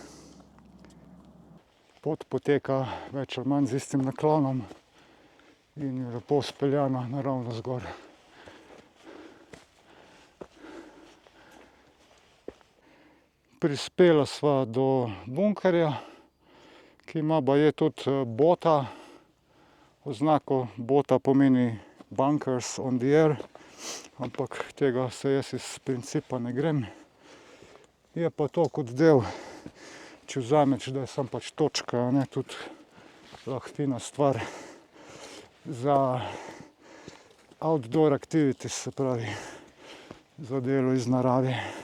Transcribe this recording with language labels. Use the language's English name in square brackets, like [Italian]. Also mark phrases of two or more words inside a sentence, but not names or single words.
[Slovenian] Pot poteka več ali manj z istim naklonom in je lepo speljana naravnost gor. Prispela sva do bunkerja, ki ima baje tudi bota. Oznako bota pomeni [English] bunkers on the air, [Slovenian] ampak tega se jaz iz principa ne grem. Je pa to kot del, če vzameš, da je samo pač točka, ne, tudi lahko fina stvar za [English] outdoor activities, [Slovenian] se pravi, za delo iz narave.